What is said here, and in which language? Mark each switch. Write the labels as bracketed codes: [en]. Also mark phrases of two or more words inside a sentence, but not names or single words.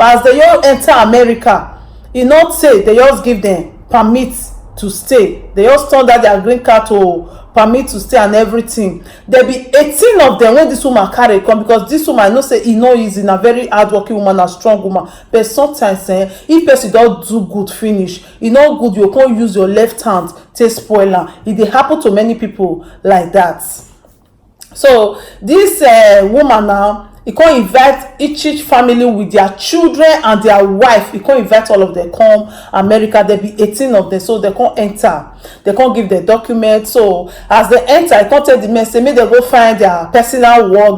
[pcm] As they all enter America, e not say they just give them permit to stay, they just turn that their green card to permit to stay and everything. There be 18 of them when this woman carry come, because this woman, I know say e no easy, na very hardworking woman, a strong woman, but sometimes if person don do good finish, e no good you can't use your left hand take spoil am. E dey happen to many people like that. So this woman now, he can't invite each family with their children and their wife. He can't invite all of them come America. There be 18 of them, so they can't enter. They can't give their documents. So as they enter, he can't tell the men say make they go find their personal work.